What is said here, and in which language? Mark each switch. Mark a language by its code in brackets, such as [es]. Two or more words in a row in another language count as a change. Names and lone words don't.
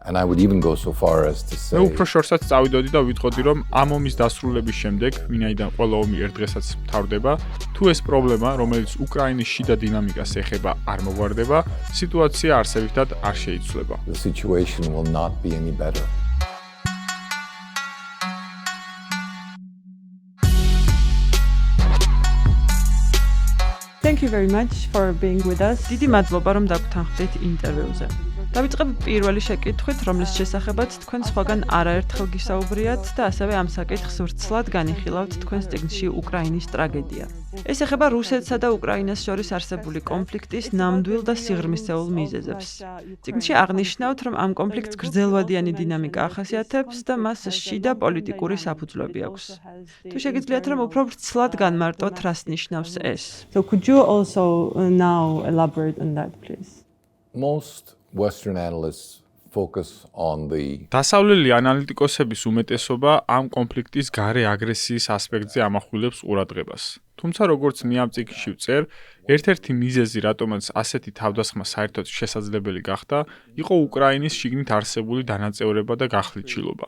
[en] And I would even go so far as to say [ka] მე უფრო შორსაც წავიდოდი და ვიტყოდი, რომ ამ ომის დასრულების შემდეგ, ვინაიდან ყველა ომი ერთ დღესაც მთავრდება, თუ ეს პრობლემა, რომელიც უკრაინის შიდა დინამიკას ეხება, არ მოგვარდება, სიტუაცია არსებითად არ შეიცვლება. [en] the situation will not be any better. Thank you very much for being with us. [ka] დიდი მადლობა, რომ დაგვთანხმდით ინტერვიუზე. დავიწყებ პირველი შეკითხვით, რომლის შესახებაც თქვენ სხვაგან არაერთხელ გისაუბრიათ და ასევე ამ საკითხს ვრცლად განიხილავთ თქვენს წიგნში უკრაინის ტრაგედია. ეს ეხება რუსეთსა და უკრაინას შორის არსებული კონფლიქტის ნამდვილ და სიღრმისეულ მიზეზებს. წიგნში აღნიშნავთ, რომ ამ კონფლიქტს გრძელვადიანი დინამიკა ახასიათებს და მას შიდა პოლიტიკური საფუძვლები აქვს. თუ შეგიძლიათ, რომ უფრო ვრცლად განმარტოთ, რას ნიშნავს ეს? [en] So could you also now elaborate on that, please? Most Western analysts focus on the [ka] დასავლელი ანალიტიკოსების უმეტესობა ამ კონფლიქტის გარე აგრესიის ასპექტზე ამახვილებს ყურადღებას. თუმცა როგორც მე ამ წიგნში ვწერ, ერთ-ერთი მიზეზი, რატომაც ასეთი თავდასხმა საერთოდ შესაძლებელი გახდა, იყო უკრაინის შიგნით არსებული დანაწევრება და გახლიჩილობა.